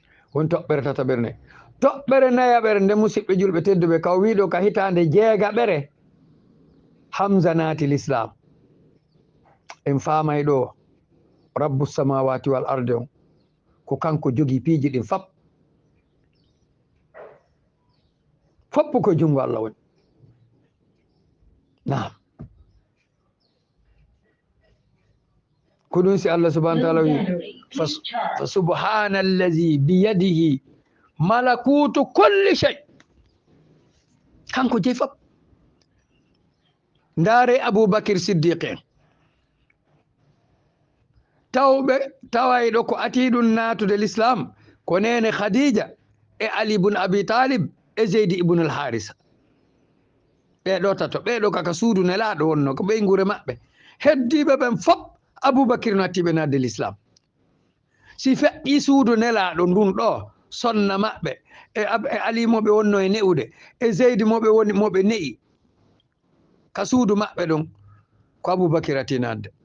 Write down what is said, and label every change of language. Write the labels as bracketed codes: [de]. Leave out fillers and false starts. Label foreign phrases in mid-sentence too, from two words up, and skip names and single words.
[ff] won toɓɓere tataɓere nayi toɓɓere nayaɓere nde musidɓe julɓe tedduɓe kaw wiɗo ka hitande jeegaɓere Hamza naati l'islam en famay ɗo [ar] رب السماوات والأرض [ff] on ko kanko jogi piiji ɗin foppu ko jungo Allah woni naam ko ɗum si Allah [ar] سبحانه وتعالى [ff] wi [ar] فسبحان الذي بيده ملكوت كل شيء [ff] kanko jeyi fop ndaare Aboubacry Siddiq en tawayɗo ko atiɗum natude l'islam ko nene Khadija e Ali ibn Abi Talib e Zeydi ibn al Harisa ɓeɗo tato ɓeɗo kaka suudu nelaɗo wonno ko ɓey gure maɓɓe heddiɓe ɓen fop Aboubacry no attiɓe nadde l'islam si feƴƴi suudu nelaɗo ndun ɗo sonna maɓɓe e Ali moɓe wonno e ne'ude e Zeydi moɓe ne'i ka suudu maɓɓe ɗon ko Aboubacry atti nadde